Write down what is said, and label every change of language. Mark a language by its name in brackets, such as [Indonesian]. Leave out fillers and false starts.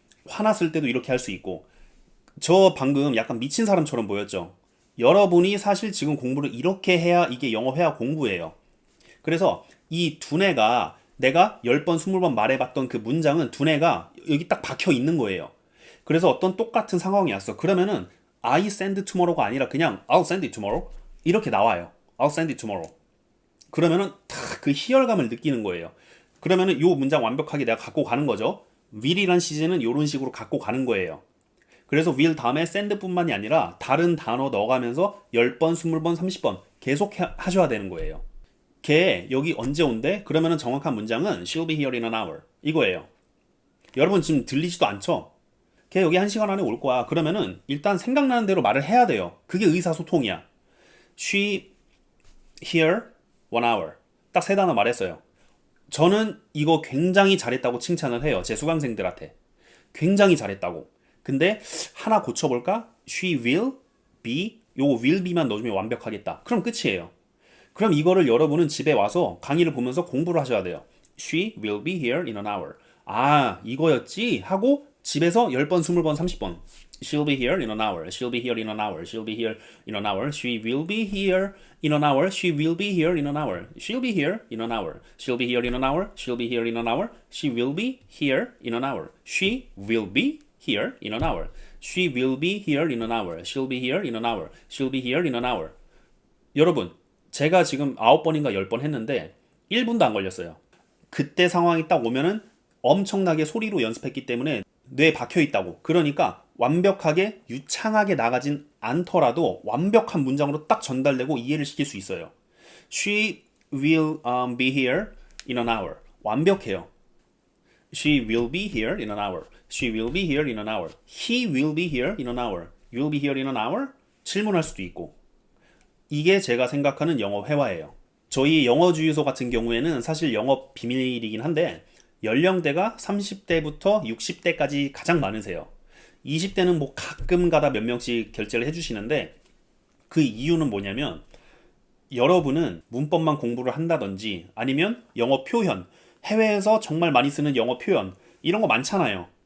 [Korean] 화났을 때도 이렇게 할 수 있고. 저 방금 약간 미친 사람처럼 보였죠? 여러분이 사실 지금 공부를 이렇게 해야 이게 영어 회화 공부예요. 그래서 이 두뇌가 내가 10번, 20번 말해봤던 그 문장은 두뇌가 여기 딱 박혀 있는 거예요. 그래서 어떤 똑같은 상황이 왔어. 그러면은 [English] I send tomorrow가 [Korean] 아니라 그냥 [English] I'll send it tomorrow [Korean] 이렇게 나와요. [English] I'll send it tomorrow. [Korean] 그러면은 딱 그 희열감을 느끼는 거예요. 그러면은 요 문장 완벽하게 내가 갖고 가는 거죠. will이란 시제는 이런 식으로 갖고 가는 거예요. 그래서 will 다음에 send뿐만이 아니라 다른 단어 넣어가면서 10번, 20번, 30번 계속 하셔야 되는 거예요. 걔 여기 언제 온대? 그러면은 정확한 문장은 [English] She'll be here in an hour [Korean] 이거예요. 여러분 지금 들리지도 않죠? 걔 여기 1시간 안에 올 거야. 그러면은 일단 생각나는 대로 말을 해야 돼요. 그게 의사소통이야. [English] She here 1 hour [Korean] 딱 세 단어 말했어요. 저는 이거 굉장히 잘했다고 칭찬을 해요. 제 수강생들한테. 굉장히 잘했다고. 근데 하나 고쳐볼까? [English] She will be [Korean] 요거 will be만 넣어주면 완벽하겠다. 그럼 끝이에요. 그럼 이거를 여러분은 집에 와서 강의를 보면서 공부를 하셔야 돼요. [English] She will be here in an hour. [Korean] 이거였지? 하고 집에서 10번, 20번, 30번. [English] She'll be here in an hour. She'll be here in an hour. She'll be here in an hour. She will be here in an hour. She will be here in an hour. She'll be here in an hour. She'll be here in an hour. She'll be here in an hour. She will be here in an hour. She will be here in an hour. She will be here in an hour. She'll be here in an hour. She'll be here in an hour. [Korean] 여러분, 제가 지금 9번인가 10번 했는데 1분도 안 걸렸어요. 그때 상황이 딱 오면은 엄청나게 소리로 연습했기 때문에 뇌에 박혀 있다고. 그러니까 완벽하게 유창하게 나가진 않더라도 완벽한 문장으로 딱 전달되고 이해를 시킬 수 있어요. [English] She will be here in an hour. [Korean] 완벽해요. [English] She will be here in an hour. She will be here in an hour. He will be here in an hour. You will be here in an hour? [Korean] 질문할 수도 있고. 이게 제가 생각하는 영어 회화예요. 저희 영어 주유소 같은 경우에는 사실 영업 비밀이긴 한데 연령대가 30대부터 60대까지 가장 많으세요. 20대는 뭐 가끔 가다 몇 명씩 결제를 해주시는데 그 이유는 뭐냐면 여러분은 문법만 공부를 한다든지 아니면 영어 표현, 해외에서 정말 많이 쓰는 영어 표현 이런 거 많잖아요.